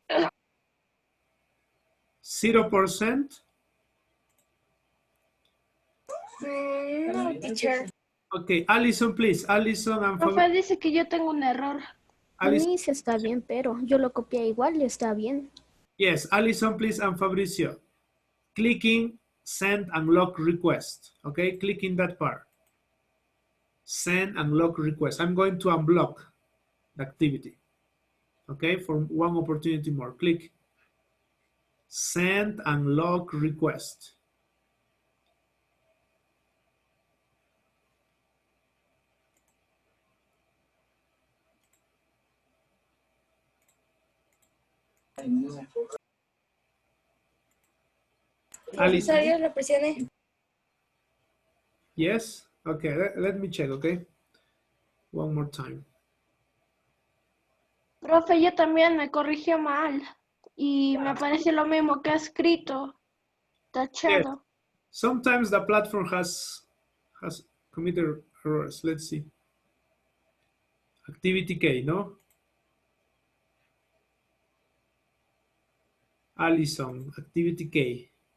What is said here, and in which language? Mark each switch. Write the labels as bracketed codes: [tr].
[en] 0%. No, teacher. Okay, Allison, please. Allison and [es] Profe [en] Fabricio. [es] dice que yo tengo un error. A mí sí está bien, pero yo lo copié igual y está bien. [en] Yes, Allison, please, and Fabricio. Clicking send and lock request. Okay, clicking that part. Send and lock request. I'm going to unblock the activity. Okay, for one opportunity more. Click send and lock request. [es] Profesor, yo lo presioné. [en] Yes? Okay, let me check, okay? One more time. [es] Profe, yo también me corrigió mal. Y me parece lo mismo que ha escrito. Tachado. [en] Sometimes the platform has committed errors. Let's see. Activity K, no? Allison, activity K.